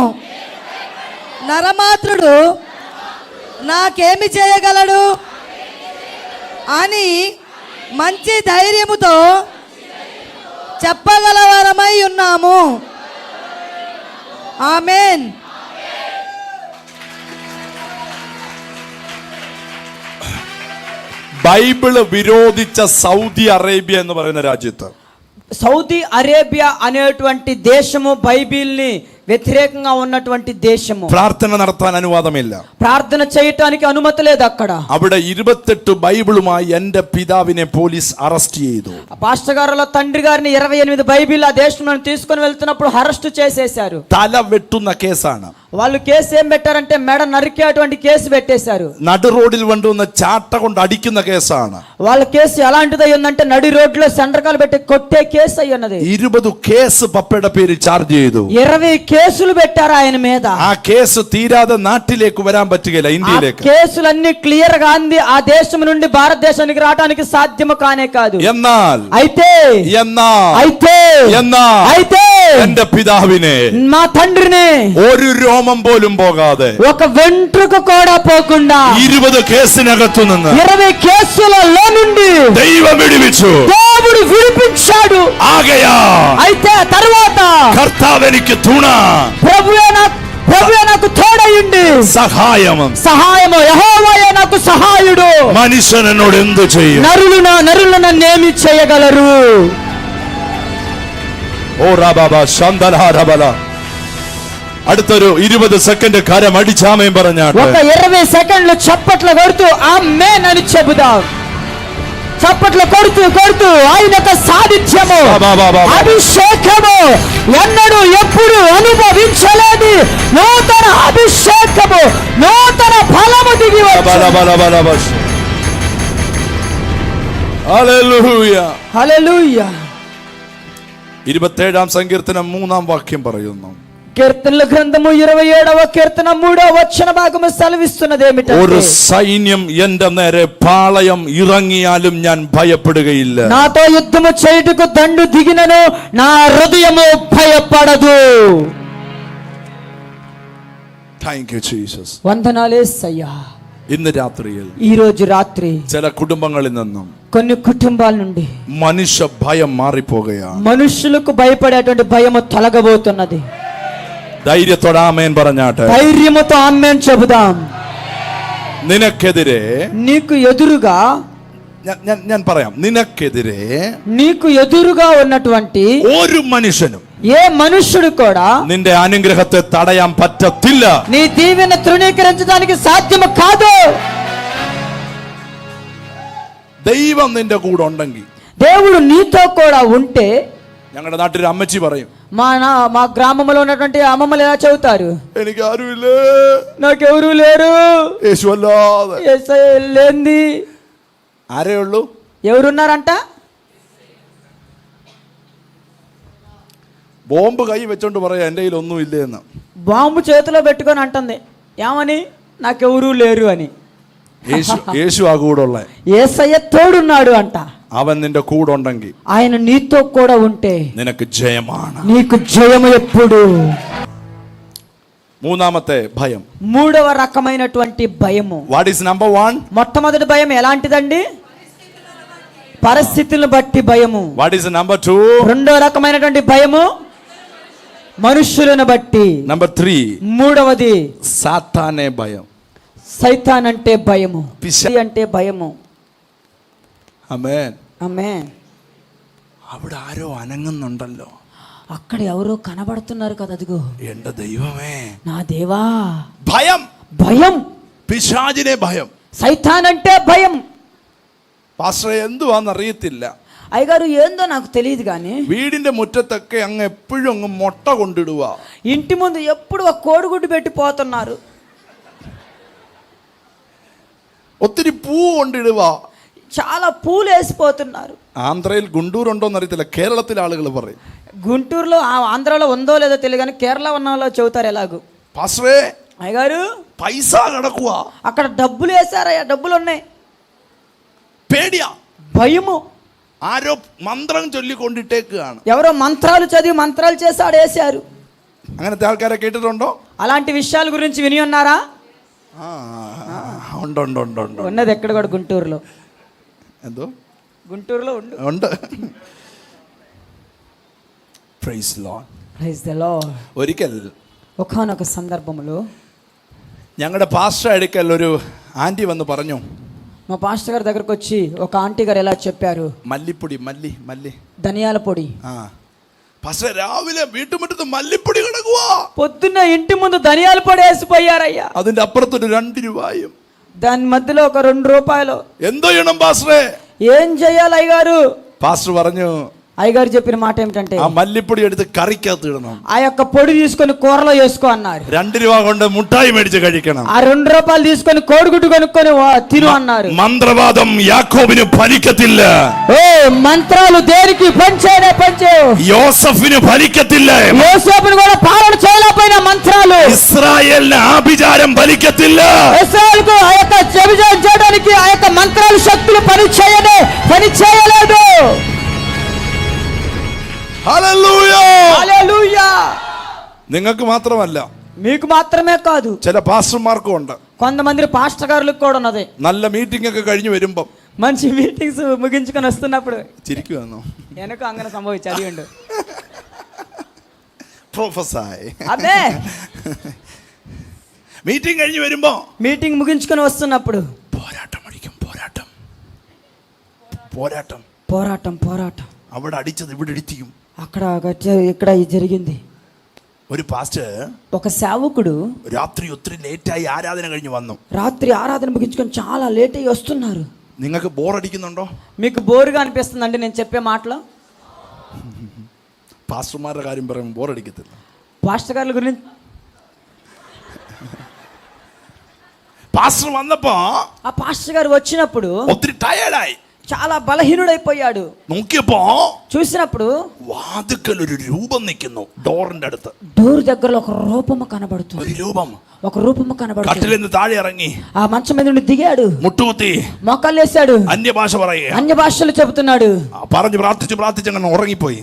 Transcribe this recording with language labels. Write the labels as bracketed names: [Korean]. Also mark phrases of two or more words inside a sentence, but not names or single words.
[Telugu] నరమాత్రుడు నాకేమి చేయగలడు అని మంచి ధైర్యముతో చెప్పగలవారమై ఉన్నాము. ఆమేన్. [Malayalam] ബൈബിള് വിരോധിച്ച സൗദി അറേബ്യ എന്ന് പറയുന്ന രാജ്യത്ത് [Telugu] సౌదీ అరేబియా అనేటువంటి దేశము బైబిల్ని వ్యతిరేకంగా ఉన్నటువంటి దేశము. [Malayalam] പ്രാർത്ഥന നടത്താൻ അനുവാദമില്ല. [Telugu] ప్రార్థన చేయటానికి అనుమతి లేదు అక్కడ. [Malayalam] അവിടെ 28 ബൈബിളുമായി എന്റെ പിതാവിനെ പോലീസ് അറസ്റ്റ് ചെയ്തു. [Telugu] పాస్టర్ గారుల తండ్రి గారిని 28 బైబిల్ ఆ దేశంలో తీసుకొని వెళ్తున్నప్పుడు అరెస్ట్ చేసేశారు. [Malayalam] തല വെട്ടുന്ന കേസാണ്. [Telugu] వాళ్ళు కేసు ఏం పెట్టారంటే మెడ నరికేటువంటి కేసు పెట్టేశారు. [Malayalam] നടു റോഡിൽ കൊണ്ടുവന്ന ചാട്ട കൊണ്ട് അടിക്കുന്ന കേസാണ്. [Telugu] వాళ్ళ కేసు ఎలాంటిది అయ్యిందంటే నడి రోడ్లో సెంటర్కాలు పెట్టి కొట్టే కేసు అయ్యి ఉన్నది. [Malayalam] 20 కేసు പപ്പയുടെ പേര് ചാർജ് ചെയ്തു. [Telugu] 20 కేసులు పెట్టారు ఆయన మీద. [Malayalam] ആ കേസ് തീരാതെ നാട്ടിലേക്ക് വരാൻ പറ്റുകയില്ല, ഇന്ത്യയിലേക്ക്. [Telugu] కేసులన్నీ క్లియర్ గా అంది ఆ దేశం నుండి భారతదేశానికి రావడానికి సాధ్యము కానే కాదు. [Malayalam] എന്നാൽ [Telugu] అయితే [Malayalam] എന്റെ പിതാവിനെ [Telugu] మా తండ్రిని [Malayalam] ഒരു രോമം പോലും പോകാതെ [Telugu] ఒక వెంట్రుక కూడా పోకుండా [Malayalam] 20 കേസിനകത്തു നിന്ന് [Telugu] 20 కేసులలో నుండి [Malayalam] ദൈവം വിടുവിച്ചു. [Telugu] దేవుడు విడిపించాడు. [Malayalam] ആകയാ [Telugu] అయితే తర్వాత [Malayalam] കർത്താവ് എനിക്ക് തുണ, [Telugu] ప్రభువే నాకు తోడయుండి సహాయము యెహోవాయే నాకు సహాయుడు. [Malayalam] മനുഷ്യൻ എന്നോട് എന്ത് ചെയ്യും? [Telugu] నరులు నన్నేమి చేయగలరు? ഓ റാബാബാ ശന്തലാരബല. [Malayalam] അടുത്തൊരു 20 സെക്കൻഡ് കരം അടിച്ചാമയും പറഞ്ഞാട്ട് [Telugu] ఒక 20 సెకండ్లు చప్పట్లు కొడుతూ ఆమేన్ అని చెబుదాం. చప్పట్లు కొడుతూ ఆయన యొక్క సాధిత్యము, అభిషేకము ఎన్నడూ ఎప్పుడు అనుభవించలేదు. నూతన అభిషేకము, నూతన ఫలము దిగి వచ్చి. [Malayalam] ഹല്ലേലൂയ. [Telugu] హల్లెలూయా. [Malayalam] 27 സങ്കീർത്തനം 3 വാക്യം പറയുന്നു. [Telugu] కీర్తనల గ్రంథము 27వ కీర్తన 3వ వచన భాగము సెలవిస్తున్నది ఏమిటంటే, [Malayalam] ഒരു സൈന്യം എന്റെ നേരെ പാളയം ഇറങ്ങിയാലും ഞാൻ ഭയപ്പെടുകയില്ല. [Telugu] నాతో యుద్ధము చేయుటకు దండు దిగినను నా హృదయము భయపడదు. [English] Thank you Jesus. [Telugu] వందనాలు యేసయ్యా. [Malayalam] ഇന്ന് രാത്രിയിൽ [Telugu] ఈ రోజు రాత్రి [Malayalam] ചില കുടുംബങ്ങളിൽ നിന്നും [Telugu] కొన్ని కుటుంబాల నుండి [Malayalam] മനുഷ്യ ഭയം മാറിപ്പോകുകയാണ്. [Telugu] మనుషులకు భయపడేటువంటి భయము తొలగబోతున్నది. [Malayalam] ധൈര്യത്തോടെ ആമേൻ പറഞ്ഞാട്ടെ. [Telugu] ధైర్యముతో ఆమేన్ చెబుదాం. [Malayalam] നിനക്കെതിരെ, [Telugu] నీకు ఎదురుగా [Malayalam] ഞാൻ പറയാം, നിനക്കെതിരെ [Telugu] నీకు ఎదురుగా ఉన్నటువంటి [Malayalam] ഒരു മനുഷ്യനും [Telugu] ఏ మనుష్యుడు కూడా [Malayalam] നിന്റെ അനുഗ്രഹത്തെ തടയാൻ പറ്റത്തില്ല. [Telugu] నీ దీవెన తృణీకరించడానికి సాధ్యము కాదు. [Malayalam] ദൈവം നിന്റെ കൂടെ ഉണ്ടെങ്കിൽ, [Telugu] దేవుడు నీతో కూడా ఉంటే, [Malayalam] ഞങ്ങളുടെ നാട്ടിൽ അമ്മച്ചി പറയും, [Telugu] మా గ్రామంలో ఉన్నటువంటి అమ్మమ్మలు ఎలా చెబుతారు, [Malayalam] എനിക്ക് ആരുമില്ലേ, [Telugu] నాకెవరూ లేరు, [Malayalam] യേശു അല്ലാതെ. [Telugu] యేసయ్య లేంది. [Malayalam] ആരേ ഉള്ളൂ? [Telugu] ఎవరున్నారంట? [Malayalam] ബോംബ് കൈ വെച്ചോണ്ട് പറയാ എന്റെ കയ്യിൽ ഒന്നും ഇല്ലേ എന്ന്. [Telugu] బాంబు చేతిలో పెట్టుకొని అంటుంది ఏమని, నాకెవరూ లేరు అని. [Malayalam] യേശു ആ കൂടെ ഉള്ള, [Telugu] యేసయ్య తోడున్నాడు అంట. [Malayalam] അവൻ നിന്റെ കൂടെ ഉണ്ടെങ്കിൽ [Telugu] ఆయన నీతో కూడా ఉంటే [Malayalam] നിനക്ക് ജയമാണ്. [Telugu] నీకు జయము ఎప్పుడు. [Malayalam] മൂന്നാമത്തെ ഭയം, [Telugu] మూడవ రకమైనటువంటి భయము. [English] What is number 1? [Telugu] మొట్టమొదటి భయం ఎలాంటిదండి? పరిస్థితులను బట్టి భయము. [English] What is number 2? [Telugu] రెండో రకమైనటువంటి భయము మనుషులను బట్టి. [Malayalam] നമ്പർ 3 [Telugu] మూడవది [Malayalam] സാത്താനെ ഭയം. [Telugu] సైతాన్ అంటే భయము, పిశా- అంటే భయము. [Malayalam] ആമേൻ. [Telugu] ఆమేన్. [Malayalam] അവിടെ ആരോ അനങ്ങുന്നുണ്ടല്ലോ. [Telugu] అక్కడ ఎవరో కనబడుతున్నారు కదా, అదిగో [Malayalam] എന്റെ ദൈവമേ, [Telugu] నా దేవా. [Malayalam] ഭയം, [Telugu] భయం, [Malayalam] പിശാചിനെ ഭയം. [Telugu] సైతాన్ అంటే భయం. [Malayalam] പാസ്റ്ററെ എന്തുവാന്ന് അറിയത്തില്ല. [Telugu] అయ్యగారు ఏందో నాకు తెలియదు కానీ [Malayalam] വീടിന്റെ മുറ്റത്തൊക്കെ അങ്ങ് എപ്പോഴും അങ്ങ് മുട്ട കൊണ്ടിടുക. [Telugu] ఇంటి ముందు ఎప్పుడు ఒక కోడిగుడ్డు పెట్టి పోతున్నారు. [Malayalam] ഒത്തിരി പൂ കൊണ്ടിടുക. [Telugu] చాలా పూలు వేసిపోతున్నారు. [Malayalam] ആന്ധ്രയിൽ ഗുണ്ടൂർ ഉണ്ടോന്ന് അറിയത്തില്ല, കേരളത്തിലെ ആളുകൾ പറയും. [Telugu] గుంటూరులో ఆంధ్రాలో ఉందో లేదో తెలియదు కానీ కేరళ ఉన్న వాళ్ళు చెబుతారు ఎలాగూ, [Malayalam] പാസ്റ്ററെ [Telugu] అయ్యగారు [Malayalam] പൈസ കിടക്കുക, [Telugu] అక్కడ డబ్బులు వేసారయ్యా, డబ్బులు ఉన్నాయి. [Malayalam] പേടിയാ, [Telugu] భయము. [Malayalam] ആരോ മന്ത്രം ചൊല്ലിക്കൊണ്ടിട്ടേക്കാണ്. [Telugu] ఎవరో మంత్రాలు చదివి మంత్రాలు చేసి ఆడేశారు. [Malayalam] അങ്ങനത്തെ ആൾക്കാരെ കേട്ടിട്ടുണ്ടോ? [Telugu] అలాంటి విషయాల గురించి విని ఉన్నారా? [Malayalam] ഉണ്ട് ഉണ്ട് ഉണ്ട് ഉണ്ട്. [Telugu] ఉన్నది ఎక్కడ కూడా గుంటూరులో. [Malayalam] എന്തോ [Telugu] గుంటూరులో [Malayalam] ഉണ്ട്. [English] Praise the Lord. Praise the Lord. [Malayalam] ഒരിക്കൽ [Telugu] ఒకానొక సందర్భంలో [Malayalam] ഞങ്ങളുടെ പാസ്റ്റർ അടുക്കൽ ഒരു ആന്റി വന്ന് പറഞ്ഞു, [Telugu] మా పాస్టర్ గారి దగ్గరకు వచ్చి ఒక ఆంటీ గారు ఎలా చెప్పారు, [Malayalam] മല്ലിപ്പൊടി മല്ലി [Telugu] ధనియాల పొడి. [Malayalam] പാസ്റ്റർ രാവിലെ വീട്ടുമുറ്റത്ത് മല്ലിപ്പൊടി കിടക്കുക. [Telugu] పొద్దున్న ఇంటి ముందు ధనియాల పొడి వేసిపోయారయ్యా. [Malayalam] അതിന്റെ അപ്പുറത്തൊരു 2 രൂപയും. [Telugu] దాని మధ్యలో ఒక 2 రూపాయలు. [Malayalam] എന്തോ ചെയ്യണം പാസ്റ്ററെ? [Telugu] ఏం చెయ్యాలి అయ్యగారు? [Malayalam] പാസ്റ്റർ പറഞ്ഞു, [Telugu] అయ్యగారు చెప్పిన మాట ఏమిటంటే [Malayalam] ആ മല്ലിപ്പൊടി എടുത്ത് കറിക്കകത്ത് ഇടണം. [Telugu] ఆ యొక్క పొడి తీసుకొని కూరలో వేసుకో అన్నారు. [Malayalam] 2 രൂപ കൊണ്ട് മുട്ടായി മേടിച്ച് കഴിക്കണം. [Telugu] ఆ 2 రూపాయలు తీసుకొని కోడిగుడ్డు కొనుక్కొని తిను అన్నారు. [Malayalam] മന്ത്രവാദം യാക്കോബിന് ഫലിക്കത്തില്ല. [Telugu] ఓ మంత్రాలు దేనికి పనిచేయనే పనిచేయవు. [Malayalam] യോസഫിന് ഫലിക്കത്തില്ല. [Telugu] యోసేపును కూడా పాలన చేయలేకపోయిన మంత్రాలు [Malayalam] ഇസ്രായേലിന് ആഭിചാരം ഫലിക്കത്തില്ല. [Telugu] ఇశ్రాయేలుకు ఆ యొక్క వ్యభిచారం చేయడానికి ఆ యొక్క మంత్రాలు శక్తులు పని చేయలేదు. [Malayalam] ഹല്ലേലൂയ. [Telugu] హల్లెలూయా. [Malayalam] നിങ്ങൾക്ക് മാത്രമല്ല, [Telugu] మీకు మాత్రమే కాదు, [Malayalam] ചില പാസ്റ്റർമാർക്കും ഉണ്ട്. [Telugu] కొంతమంది పాస్టర్ గారులకు కూడా ఉన్నది. [Malayalam] നല്ല മീറ്റിംഗ് ഒക്കെ കഴിഞ്ഞു വരുമ്പം [Telugu] మంచి మీటింగ్స్ ముగించుకొని వస్తున్నప్పుడు [Malayalam] ചിരിക്കുവാന്നോ? వెనక അങ്ങനെ സംഭവിച്ചു అదిగండి. പ്രൊഫസർ [Telugu] అదే [Malayalam] മീറ്റിംഗ് കഴിഞ്ഞു വരുമ്പോ [Telugu] మీటింగ్ ముగించుకొని వస్తున్నప్పుడు [Malayalam] പോരാട്ടം അടിക്കും. പോരാട്ടം [Telugu] పోరాటం [Malayalam] അവിടെ അടിച്ചത് ഇവിടെ ഇടിക്കും. [Telugu] అక్కడ ఇక్కడ ఇది జరిగింది. [Malayalam] ഒരു പാസ്റ്റർ [Telugu] ఒక సేవకుడు [Malayalam] രാത്രി ഒത്തിരി ലേറ്റായി ആരാധന കഴിഞ്ഞ് വന്നു. [Telugu] రాత్రి ఆరాధన ముగించుకొని చాలా లేట్ అయ్యి వస్తున్నారు. [Malayalam] നിങ്ങൾക്ക് ബോറടിക്കുന്നുണ്ടോ? [Telugu] మీకు బోరుగా అనిపిస్తుందండి నేను చెప్పే మాటలు? [Malayalam] പാസ്റ്റർമാരുടെ കാര്യം പറയുമ്പോൾ ബോറടിക്കത്തില്ല. [Telugu] పాస్టర్ గారి గురించి [Malayalam] പാസ്റ്റർ വന്നപ്പോ [Telugu] ఆ పాస్టర్ గారు వచ్చినప్పుడు [Malayalam] ഒത്തിരി ടയേർഡായി. [Telugu] చాలా బలహీనుడైపోయాడు. [Malayalam] നോക്കിയപ്പോ [Telugu] చూసినప్పుడు [Malayalam] വാതിക്കൽ ഒരു രൂപം നിൽക്കുന്നു. ഡോറിന്റെ അടുത്ത് [Telugu] డోర్ దగ్గరలో ఒక రూపము కనబడుతుంది. [Malayalam] ഒരു രൂപം [Telugu] కనబడుతుంది. [Malayalam] കട്ടിൽ നിന്ന് താഴെ ഇറങ്ങി [Telugu] ఆ మంచం మీద నుండి దిగాడు. [Malayalam] മുട്ടുകുത്തി [Telugu] మోకాళ్ళేశాడు. [Malayalam] അന്യഭാഷ പറയുക. [Telugu] అన్య భాషలు చెబుతున్నాడు. [Malayalam] പറഞ്ഞു പ്രാർത്ഥിച്ച് അങ്ങനെ ഉറങ്ങിപ്പോയി.